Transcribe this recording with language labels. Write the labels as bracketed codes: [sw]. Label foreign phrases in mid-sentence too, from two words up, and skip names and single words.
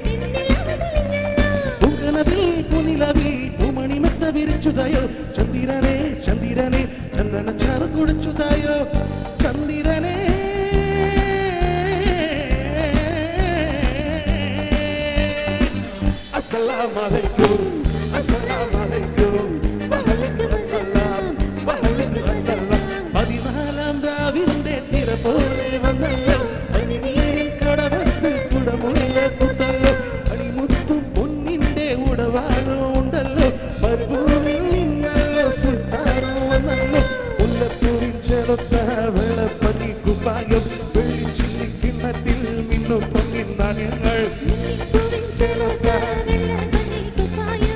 [ml] പൂങ്കനവിൽ പൂനിലവിൽ പൂമണിമെത്ത വിരിച്ചുതായോ ചന്ദിരനെ ചന്ദിരനെ ചന്ദന ചാറ് കുടിച്ചുതായോ ചന്ദിരനെ [ar] السلام عليكم السلام عليكم وعليكم السلام وعليكم السلام [ml] പതിനാലാം രാവിന്റെ തിര പോലെ വന്നല്ലോ പനിനീരിൽ കടവത്ത് കുടമുള്ള കുത്തല്ലോ അണിമുത്തും പൊന്നിന്റെ ഉടവാളോ ഉണ്ടല്ലോ മരുഭൂമിൽ നിന്നല്ലോ സുൽത്താനോ വന്നല്ലോ മുല്ലപ്പൂവിൻ ചെറുത്ത വെള്ളപ്പനി കുപ്പായം വെള്ളിച്ചില്ലിക്കിണ്ണത്തിൽ മിന്നും പൊന്നിൻ നാണ്യങ്ങൾ